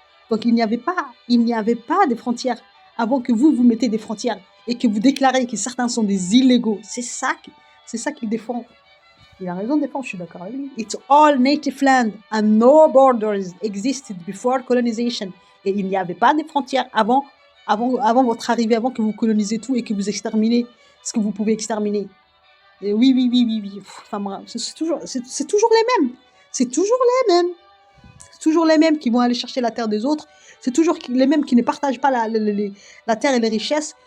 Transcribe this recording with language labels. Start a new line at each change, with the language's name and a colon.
French: Donc il n'y avait pas de frontières avant que vous mettez des frontières et que vous déclarez que certains sont des illégaux. C'est ça qu'il défend. Il a raison de défendre, je suis d'accord avec lui.
English: It's all native land and no borders existed before colonization.
French: Et il n'y avait pas de frontières avant votre arrivée, avant que vous colonisez tout et que vous exterminez ce que vous pouvez exterminer. Et oui. Enfin, c'est toujours les mêmes. C'est toujours les mêmes qui vont aller chercher la terre des autres. C'est toujours les mêmes qui ne partagent pas la terre et les richesses.